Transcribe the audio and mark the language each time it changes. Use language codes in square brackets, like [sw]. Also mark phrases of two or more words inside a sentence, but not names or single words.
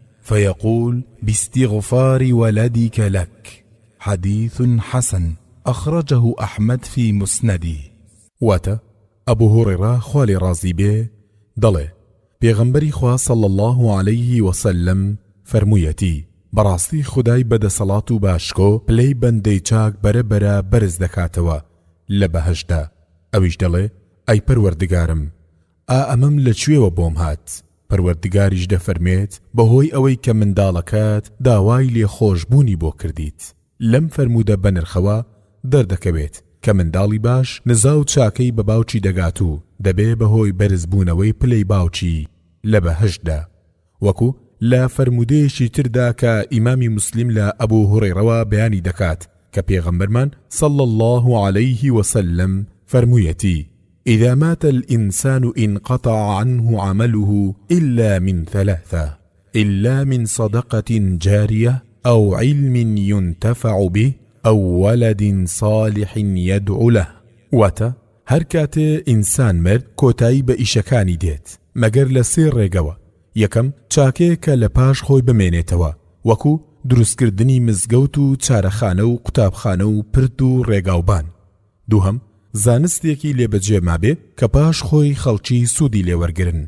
[ar] فيقول باستغفار ولدك لك. حديث حسن أخرجه أحمد في مسنده. [ckb] واتا أبو هريرة خوالي رازي بيه دڵێ پێغەمبەری خوا [ar] صلى الله عليه وسلم [ckb] فەرموویەتی بەڕاستی خودای بەدەسەڵات و باشکۆ پلەی بەندەی چاک بەرەبەرە بەرز دەکاتەوە لە بەهەشدا. ئەویش دەڵێ ئەی پەروەردگارم ئەمەم لەکوێوە بۆم هات؟ پەروەردگاریش دەفەرمێت بەهۆی ئەوەی کە منداڵەکەت داوای لێخۆشبوونی بۆ کردیت. لەم فەرموودە بەنرخەوە دەردەکەوێت کە منداڵی باش نزا و چاکەی بە باوکی دەگات و دەبێ بەهۆی بەرزبوونەوەی پلەی باوکی لە بەهەشتدا. وەکو لا فرمودەیەکی تردا کە ئیمامی مسلم لە ئەبوو هورەیرەوە بەیانی دەکات کە پێغەمبەرمان [ar] صلى الله عليه وسلم [ckb] فەرموویەتی [ar] إذا مات الإنسان انقطع عنه عمله إلا من ثلاثة إلا من صدقة جارية أو علم ينتفع به أو ولد صالح يدعو له. [ckb] واتا هەر کاتێ ئینسان مرد کۆتایی بە ئیشەکانی دێت مەگەر لە سێ ڕێگەوە. یەکەم چاکەیە کە لە پاش خۆی بمێنێتەوە وەکو دروستکردنی مزگەوت و چارەخانە و قوتابخانە و پرد و ڕێگاوبان. دووهەم زانستێکی لێبەجێ مابێ کە پاش خۆی خەڵکی سوودی لێوەرگرن.